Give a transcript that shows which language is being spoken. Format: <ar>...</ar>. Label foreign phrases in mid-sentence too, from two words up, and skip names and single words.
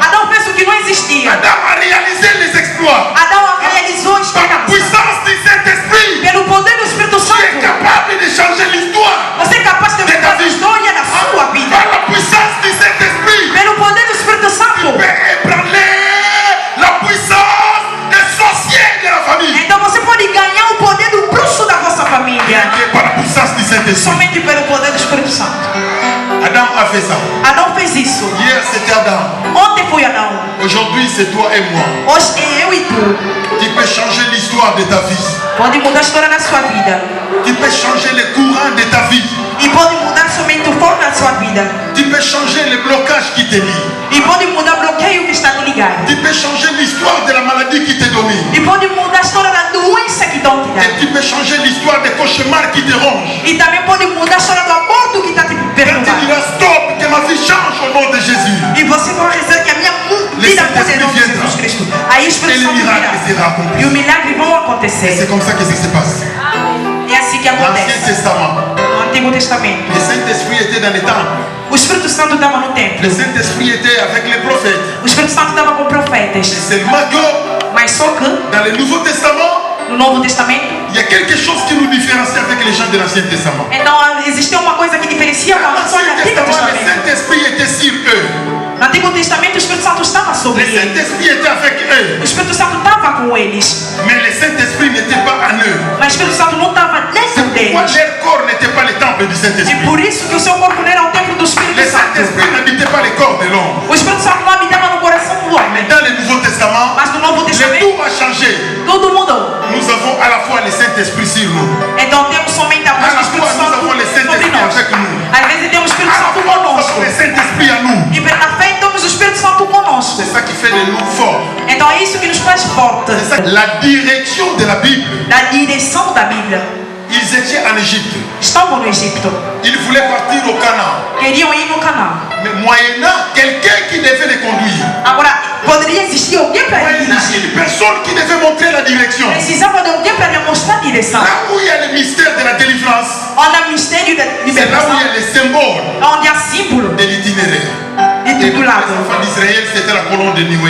<pt>Adão fez o que não existia.</pt> <fr>Adam a réalisé les exploits.</fr> <pt>Adão realizou a</pt> <fr>Par la</fr> <pt>esperança.</pt> <fr>puissance du Saint-Esprit.</fr> <pt>Pelo poder do Espírito</pt> <fr>Tu es</fr> <pt>Santo.</pt> <fr>capable de changer l'histoire.</fr> <pt>Você é capaz de mudar a história da sua vida.</pt> <fr>Par la puissance du Saint-Esprit.</fr> <pt>Pelo poder do Espírito Santo.</pt> <fr>Tu peux ébranler la puissance des sorciers de la famille.</fr> <pt>Então você pode ganhar o poder do bruxo da vossa família.</pt> <fr>Par la puissance du Saint-Esprit.</fr> <pt>Somente pelo poder do Espírito Santo.</pt> <fr>Adam a fait ça.</fr> <pt>Adão fez isso.</pt> <fr>Hier c'était Adam.</fr> <pt>Ontem foi Adão.</pt> <fr>Aujourd'hui c'est toi et moi.</fr> <pt>Hoje é eu e tu.</pt> <fr>Tu peux changer l'histoire de ta vie.</fr> <pt>Pode mudar a história da sua vida.</pt> <fr>Tu peux changer le courant de ta vie.</fr> <pt>E pode mudar somente o forma da sua vida.</pt> <fr>Tu peux changer le blocage qui te lie.</fr> <pt>E pode mudar o bloqueio que está te ligado.</pt> <fr>Tu peux changer l'histoire de la maladie qui te domine.</fr> <pt>E pode mudar a história da doença que estão te</pt> <fr>Et</fr> <pt>dando.</pt> <fr>tu peux changer l'histoire des cauchemars qui te rongent.</fr> <pt>E também pode mudar a história do aborto que está te</pt> <fr>Quand tu</fr> <pt>perturbando.</pt> <fr>diras stop, que ma vie change au nom de Jésus.</fr> <pt>E você vai dizer que a minha vida muda em nome de Jesus Cristo. Aí o</pt> <fr>Et</fr> <pt>Espírito</pt> <fr>le</fr> <pt>Santo</pt> <fr>miracle</fr> <pt>virá.</pt> <fr>sera accompli.</fr> <pt>E o milagre vão</pt> <fr>Et</fr> <pt>acontecer.</pt> <fr>c'est comme ça que ça se passe.</fr> <pt>É assim que</pt> <fr>L'Ancien</fr> <pt>acontece.</pt> <fr>Testament,</fr> <pt>No Antigo Testamento.</pt> <fr>le Saint-Esprit était dans les temples.</fr> <pt>O Espírito Santo estava no templo.</pt> <fr>Le Saint-Esprit était avec les prophètes.</fr> <pt>O Espírito Santo estava com</pt> <fr>Et</fr> <pt>profetas.</pt> <fr>seulement que</fr> <pt>Mas só que</pt> <fr>dans le Nouveau Testament,</fr> <pt>no Novo Testamento,</pt> <fr>il y a quelque chose qui nous différencie avec les gens de l'Ancien Testament.</fr> <pt>então existe uma coisa que diferencia com</pt> <fr>Dans</fr> <pt>a pessoa do</pt> <fr>l'Ancien</fr> <pt>Antigo</pt> <fr>Testament, le</fr> <pt>Testamento.</pt> <fr>Saint-Esprit était sur eux.</fr> <pt>No Antigo Testamento, o Espírito Santo estava sobre</pt> <fr>Le</fr> <pt>eles.</pt> <fr>Saint-Esprit était avec eux.</fr> <pt>O Espírito Santo estava com eles.</pt> <fr>Mais le Saint-Esprit n'était pas en eux.</fr> <pt>Mas o Espírito Santo não estava dentro</pt> <fr>Pourquoi</fr> <pt>deles.</pt> <fr>leur corps n'était pas le temple du</fr> <pt>E</pt> <fr>Saint-Esprit?</fr> <pt>por isso que o seu corpo não era o templo do</pt> <fr>Le</fr> <pt>Espírito Santo.</pt> <fr>Saint-Esprit n'habitait pas le corps de l'homme.</fr> <pt>O Espírito Santo não habitava no coração do</pt> <fr>Mais</fr> <pt>homem.</pt> <fr>dans le Nouveau Testament,</fr> <pt>Mas no Novo</pt> <fr>le</fr> <pt>Testamento,</pt> <fr>tout a changé.</fr> <pt>tudo mudou.</pt> <fr>Nous avons à la fois le Saint-Esprit sur nous.</fr> <pt>Então temos somente a voz do Espírito Santo sobre nós. Às vezes temos o Espírito</pt> <fr>À la</fr> <pt>Santo</pt> <fr>fois, nous</fr> <pt>conosco.</pt> <fr>avons le Saint-Esprit à nous.</fr> <pt>E pela fé temos o Espírito Santo conosco.</pt> <fr>C'est ça qui fait de nous forts.</fr> <pt>Então é isso que nos faz fortes.</pt> <fr>C'est ça. La direction de la Bible,</fr> <pt>Da direção da Bíblia.</pt> <fr>Ils étaient en Égypte.</fr> <pt>estavam no Egito.</pt> <fr>Ils voulaient partir au Canaan.</fr> <pt>Queriam ir no Canaã.</pt> <fr>Mais moyennant quelqu'un qui devait les conduire.</fr> <pt>Agora, poderia existir alguém para</pt> <fr>Moyennant</fr> <pt>dirigir.</pt> <fr>une personne qui devait montrer la direction.</fr> <pt>Precisava de alguém para lhe mostrar a direção.</pt> <fr>Là où il y a le mystère de la délivrance,</fr> <pt>Onde há mistério da</pt> <fr>c'est là où</fr> <pt>libertação,</pt> <fr>il y a les symboles</fr> <pt>onde há símbolo</pt> <fr>de l'itinéraire.</fr> <pt>de</pt> <fr>Et</fr> <pt>tudo</pt> <fr>les</fr> <pt>lado.</pt> <fr>enfants d'Israël, c'était la colonne de Nioué.</fr>